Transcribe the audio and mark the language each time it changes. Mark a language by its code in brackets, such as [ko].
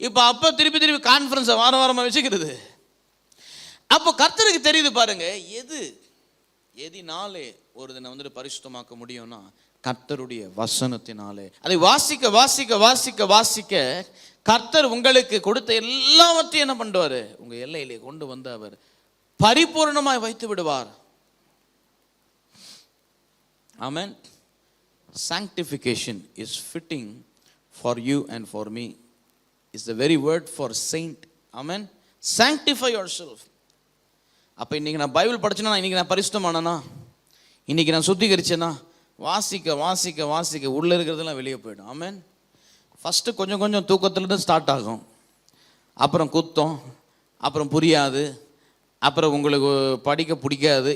[ta] அப்போ திருப்பி கான்ஃபரன்ஸை வாரமாக வச்சுக்கிறது. அப்போ கர்த்தருக்கு தெரியுது பாருங்க, எதினாலே ஒரு தினம் வந்துட்டு பரிசுத்தமாக்க முடியும்னா கர்த்தருடைய வசனத்தினாலே. அதை வாசிக்க வாசிக்க வாசிக்க வாசிக்க கர்த்தர் உங்களுக்கு கொடுத்த எல்லாவற்றையும் என்ன பண்ணுவார்? உங்க எல்லையிலே கொண்டு வந்து அவர் பரிபூர்ணமாய் வைத்து விடுவார். [en] Amen. Sanctification is fitting for you and for me is the very word for saint. Amen. Sanctify yourself. [ta] அப்போ இன்றைக்கி நான் பைபிள் படிச்சேன்னா, இன்றைக்கி நான் பரிசுத்தமானேனா, இன்றைக்கி நான் சுத்திகரிச்சேன்னா, வாசிக்க வாசிக்க வாசிக்க உள்ளே இருக்கிறதெல்லாம் வெளியே போயிடும். ஆமென். ஃபஸ்ட்டு கொஞ்சம் கொஞ்சம் தூக்கத்துலேருந்து ஸ்டார்ட் ஆகும், அப்புறம் குத்தம், அப்புறம் புரியாது, அப்புறம் உங்களுக்கு படிக்க பிடிக்காது.